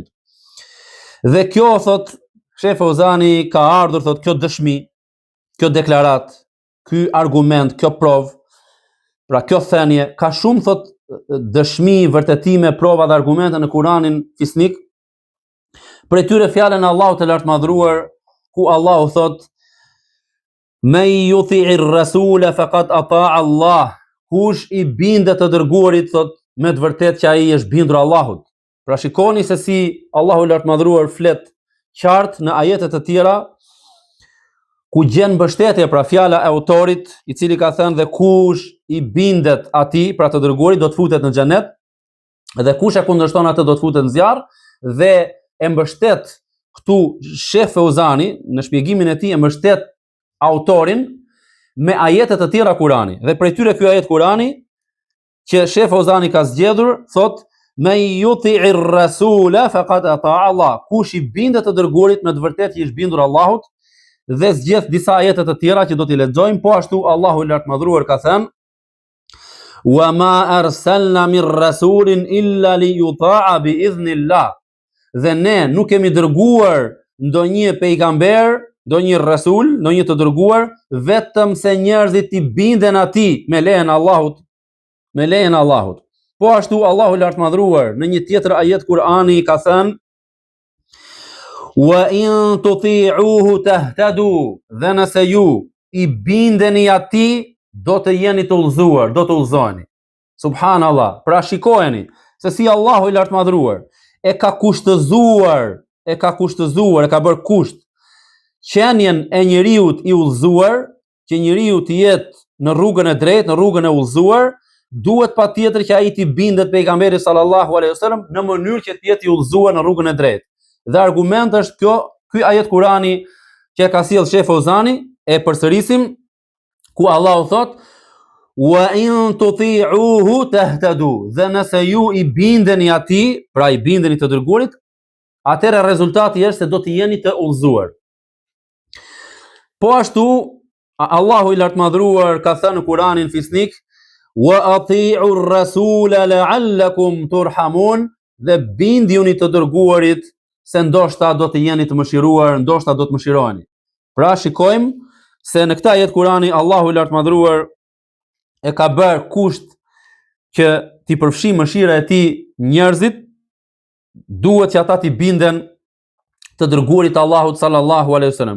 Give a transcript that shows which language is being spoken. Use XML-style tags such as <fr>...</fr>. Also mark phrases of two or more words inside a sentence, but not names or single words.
<sq>Dhe kjo thot Sheh Fauzani ka ardhur thot kjo dëshmi, kjo deklarat, ky argument, kjo provë, pra kjo thënie ka shumë thot dëshmi, vërtetime, prova dhe argumente në Kur'anin fisnik. Për tyre fjalën e Allahut të lartëmadhëruar, ku Allahu thot me</sq> <ar>يطع الرسول فقد أطاع الله,</ar> <sq>kush i bindet të dërguarit thot me të vërtetë që ai është bindur Allahut. Pra shikoni se si Allahu i lartëmadhëruar flet qartë në ajete të tjera ku gjen mbështetje, pra fjala e autorit i cili ka thënë dhe kush i bindet atij, pra të dërguarit, do të futet në xhenet, dhe kush e kundërshton atë do të futet në zjarr, dhe e mbështet këtu Sheh Fauzani në shpjegimin e tij, e mbështet autorin me ajete të tjera Kurani. Dhe prej tyre ky ajet Kurani që Sheh Fauzani ka zgjedhur thot me</sq> <ar>يطع الرسول فقد أطاع الله,</ar> <sq>kush i bindet të dërguarit me të vërtetë që është bindur Allahut, dhe zgjedh disa ajete të tjera që do t'i lexojmë. Po ashtu Allahu i lartëmadhëruar ka thënë</sq> <ar>وما أرسلنا من رسول إلا ليطاع بإذن الله.</ar> <sq>Dhe ne nuk kemi dërguar ndonjë pejgamber, ndonjë rasul, ndonjë të dërguar, vetëm se njerëzit i binden atij me lejen e Allahut, me lejen e Allahut. Po ashtu Allahu i lartëmadhëruar në një tjetër ajet Kur'ani ka thënë:</sq> <ar>وإن تطيعوه تهتدوا,</ar> <sq>dhe nëse ju i bindeni atij, do të jeni të udhëzuar, do të udhëzoheni. Subhanallah. Pra shikojeni se si Allahu i lartëmadhëruar e ka kushtëzuar, e ka bërë kusht qenien e njeriut i udhëzuar, që njeriu të jetë në rrugën e drejtë, në rrugën e udhëzuar, duhet patjetër që ai të bindet pejgamberit</sq> <ar>صلى الله عليه وسلم</ar> <sq>në mënyrë që të jetë i udhëzuar në rrugën e drejtë. Dhe argument është ky ajet Kurani që ka sjell Sheh Fozani, e përsërisim, ku Allahu thot:</sq> <ar>وإن تطيعوه تهتدوا,</ar> <sq>dhe nëse ju i bindeni atij, pra i bindeni të dërguarit, atëherë rezultati është se do të jeni të udhëzuar. Po ashtu Allahu i lartëmadhëruar ka thënë në Kuranin fisnik:</sq> <ar>وأطيعوا الرسول لعلكم ترحمون,</ar> <sq>dhe bindjuni të dërguarit se ndoshta do të jeni të mëshiruar, ndoshta do të mëshiroheni. Pra shikojmë se në këtë ajet Kurani Allahu i lartëmadhëruar e ka bërë kusht që t'i përfshi mëshira e tij njerëzit, duhet që ata t'i binden të dërguarit Allahut</sq> <ar>صلى الله عليه وسلم.</ar>